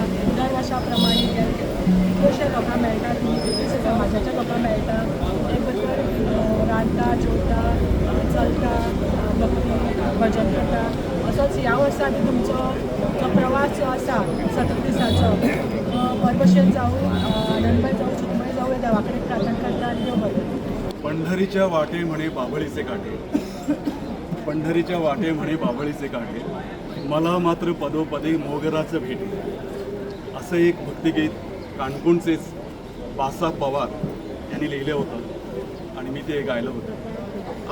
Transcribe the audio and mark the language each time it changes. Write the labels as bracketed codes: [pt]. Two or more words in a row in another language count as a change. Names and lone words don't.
[kok] दर वर्सा प्रमाणे कितलेशे लोकां मेळटा, तुमी कितलेशे समाजाच्या लोकां मेळटा, एक बरोबर रांदता, जेवता, चलता, भक्ती भजन करता. असोच ह्या वर्सा बी तुमचो जो प्रवास जो आसा 17 दिसांचो बरे भशेन जावं, आनंदमय जावं, सुखमय जावं हे देवा कडेन प्रार्थना करता आनी देव बरें. [mr] पंढरीच्या वाटे म्हणे बाबळीचे काटे, पंढरीच्या वाटे म्हणे बाबळीचे काटे, मला मात्र पदोपदी मोगराचं भेटे. असं एक भक्तिगीत काणकोणचेच बासा पवार यांनी लिहिलं होतं आणि मी ते गायलं होतं.